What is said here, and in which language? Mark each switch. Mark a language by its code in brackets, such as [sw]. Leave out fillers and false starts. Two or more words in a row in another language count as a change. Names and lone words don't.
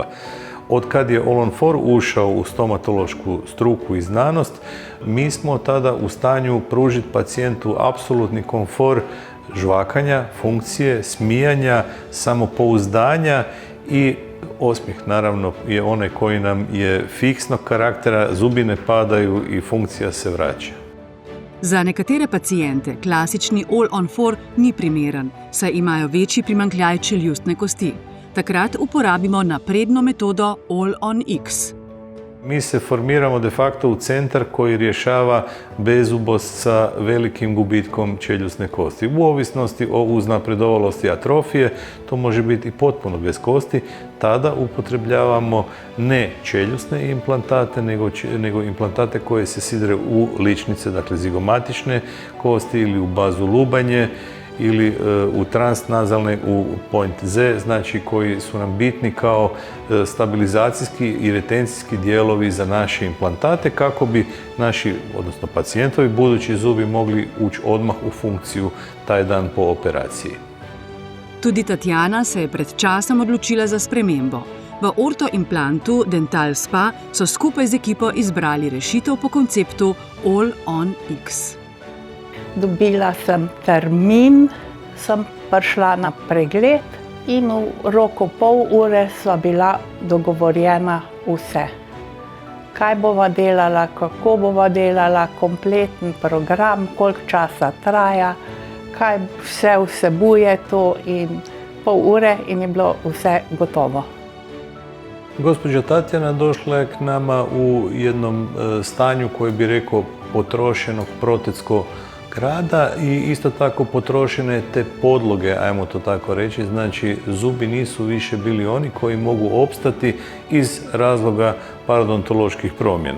[hr] Od kad je All-on-4 ušao u stomatološku struku i znanost, mi smo tada u stanju pružiti pacijentu apsolutni komfor žvakanja, funkcije, smijanja, samopouzdanja i osmijeh naravno je onaj koji nam je fiksnog karaktera, zubi ne padaju i funkcija se vraća. [sl] Za nekatere pacijente klasični All-on-4 ni primeren, saj imajo večji primanjkljaj čeljustne kosti. Takrat uporabimo napredno metodo All-on-X. [hr] Mi se formiramo [la] de facto [hr] u centar koji rješava bezubost sa velikim gubitkom čeljusne kosti. U ovisnosti o uznapredovalosti atrofije, to može biti i potpuno bez kosti, tada upotrebljavamo ne čeljusne implantate, nego implantate koje se sidre u ličnice, dakle zigomatične kosti ili u bazu lubanje, ili u transnazalne, u [en] point Z, [hr] znači koji su nam bitni kao stabilizacijski i retencijski dijelovi za naše implantate kako bi naši, odnosno pacijentovi, budući zubi mogli ući odmah u funkciju taj dan po operaciji. [sl] Tudi Tatjana se je pred časom odločila za spremembo. V ortoimplantu Dental Spa so skupaj z ekipo izbrali rešitev po konceptu All-on-X. Dobila sem termin, sem prišla na pregled in v roku pol ure sva bila dogovorjena vse. Kaj bova delala, kako bova delala, kompleten program, koliko časa traja, kaj vse vsebuje to in pol ure in je bilo vse gotovo. [hr] Gospođa Tatjana došla je k nama u jednom stanju koje bi rekao potrošenog protetskog rada i isto tako potrošene te podloge, ajmo to tako reći, znači zubi nisu više bili oni koji mogu opstati iz razloga parodontoloških promjena.